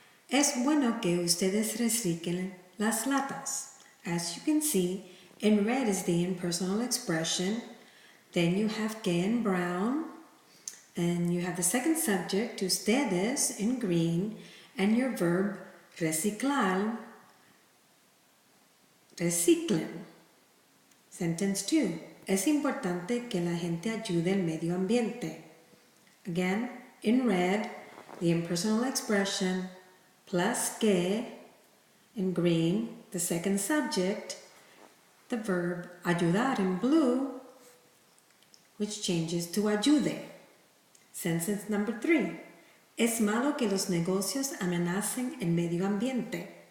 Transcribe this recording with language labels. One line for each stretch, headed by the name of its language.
Spanish: Es bueno que ustedes reciclen las latas.
English: As you can see, in red is the impersonal expression. Then you have que in brown. And you have the second subject, ustedes, in green. And your verb, reciclar, reciclen. Sentence 2.
Spanish: Es importante que la gente ayude al medio ambiente.
English: Again, in red, the impersonal expression, plus que, in green, the second subject, the verb ayudar in blue, which changes to ayude. Sentence number 3.
Spanish: Es malo que los negocios amenacen el medio ambiente.